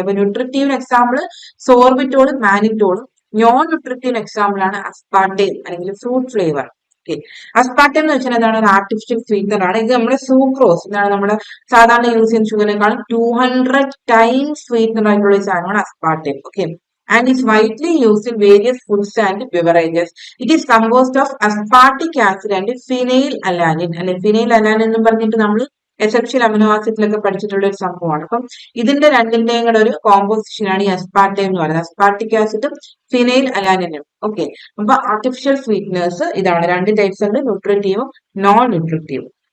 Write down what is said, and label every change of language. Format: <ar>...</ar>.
<ml>അപ്പൊ ന്യൂട്രിറ്റീവിന് example സോർബിറ്റോളും മാനിറ്റോളും, non nutritive example ആണ് അസ്പാർട്ടൈം അല്ലെങ്കിൽ ഫ്രൂട്ട് ഫ്ലേവർ. ഓക്കെ. അസ്പാർട്ടൈം എന്ന് വെച്ചാൽ എന്താണ്, ഒരു ആർട്ടിഫിഷ്യൽ സ്വീറ്റർ ആണ്. ഇത് നമ്മുടെ സൂക്രോസ്, എന്താണ് നമ്മുടെ സാധാരണ യൂസ് ചെയ്യുന്ന ഷുഗറിനേക്കാളും 200 ടൈംസ് സ്വീറ്റർ ആയിട്ടുള്ള ഒരു സാധനമാണ് അസ്പാർട്ടൈം. Okay.</ml> <en>And is widely used in various foods and beverages. It is composed of aspartic acid and phenylalanine.</en> <ml>അല്ലെ, phenylalanine എന്ന് പറഞ്ഞിട്ട് നമ്മൾ എസെൻഷ്യൽ അമിനോ ആസിഡിലൊക്കെ പഠിച്ചിട്ടുള്ള ഒരു സംഭവമാണ്. അപ്പം ഇതിന്റെ രണ്ടിന്റെയും കൂടെ ഒരു കോമ്പോസിഷൻ ആണ് ഈ അസ്പാർട്ടൈം എന്ന് പറയുന്നത്. അസ്പാർട്ടിക് ആസിഡും ഫിനൈൽ അലാനിനും. ഓക്കെ. അപ്പൊ ആർട്ടിഫിഷ്യൽ സ്വീറ്റ്നേഴ്സ് ഇതാണ്, 2 ടൈപ്സ് ഉണ്ട്, ന്യൂട്രിറ്റീവും നോൺ ന്യൂട്രിറ്റീവും.</ml>